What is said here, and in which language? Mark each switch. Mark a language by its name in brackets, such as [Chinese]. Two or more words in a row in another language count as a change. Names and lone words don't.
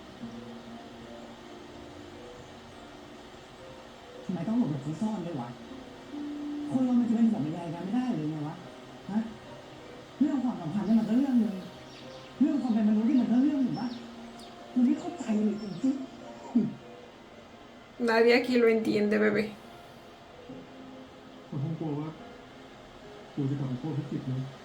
[Thai] ทำไมต้องหลบหลบซ่อนๆด้วยวะ คนเรามันจะเป็นห่วงเป็นใยกันไม่ได้เลยไงวะ ฮะ เรื่องความสัมพันธ์นี่มันก็เรื่องหนึ่งเรื่องความเป็นมนุษย์นี่มันก็เรื่องหนึ่งวะมันไม่เข้าใจเลยจริง [Spanish] Nadie aquí lo entiende, bebé. [Thai] ผมคงกลัวว่ากูจะกลับไปโทษพี่กิตนะ